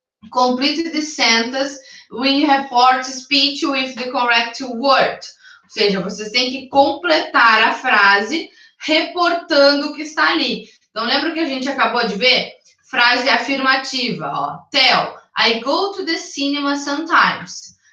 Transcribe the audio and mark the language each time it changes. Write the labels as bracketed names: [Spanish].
[English] Complete the sentence when you report speech with the correct word. [Portuguese] Ou seja, vocês têm que completar a frase reportando o que está ali. Então, lembra que a gente acabou de ver? Frase afirmativa, ó. [English] Tell, I go to the cinema sometimes.